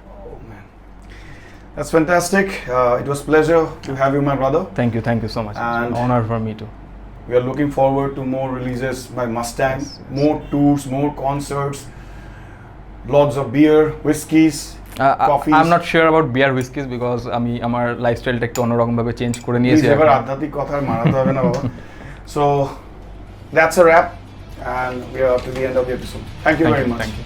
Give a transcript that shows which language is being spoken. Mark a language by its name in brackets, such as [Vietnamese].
[English] oh man. That's fantastic. It was pleasure to have you, my brother. Thank you so much. It's And- an honor for me too. We are looking forward to more releases by Mustang, Yes, yes. more tours, more concerts, lots of beer, whiskeys, coffees. I'm not sure about beer whiskeys because [Bangla] আমি আমার লাইফস্টাইলটা একটু অন্যরকম ভাবে change করে [English] Please, [Bangla] নিয়েছি এবার এখন। আধ্যাত্মিক কথা আর মারাতে হবে না বাবা। [English] So that's a wrap, and we are to the end of the episode. Thank you very much.